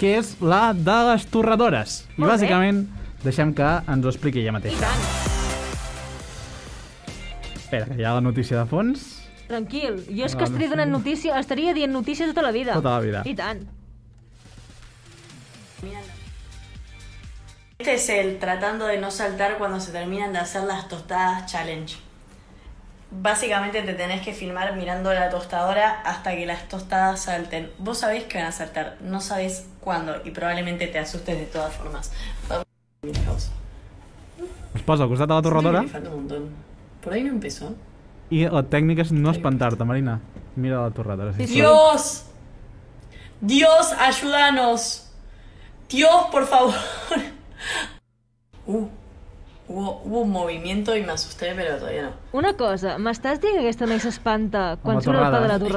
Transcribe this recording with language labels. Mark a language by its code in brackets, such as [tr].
[ca] Que és la de les torradores. I bàsicament deixem que ens ho expliqui ella mateixa. I tant. Espera, que hi ha la notícia de fons. Tranquil, jo és que estaria dient notícies tota la vida. Tota la vida. I tant. [es] Este es el tratando de no saltar cuando se terminan de hacer las tostadas challenge. Básicamente te tenés que filmar mirando la tostadora hasta que las tostadas salten. Vos sabés que van a saltar, no sabés cuándo y probablemente te asustes de todas formas. [ca] Es posa al costat de la torradora. [es] Sí, me falta un montón. Por ahí no empezó. [ca] I la tècnica és no espantar-te, Marina. Mira la torradora. [es] Sí. ¡Dios! ¡Dios, ayúdanos! ¡Dios, por favor! Hubo un movimiento y me asusté, pero todavía no. [ca] Una cosa, m'estàs dient que aquesta noia s'espanta quan surt el pa de la torradora?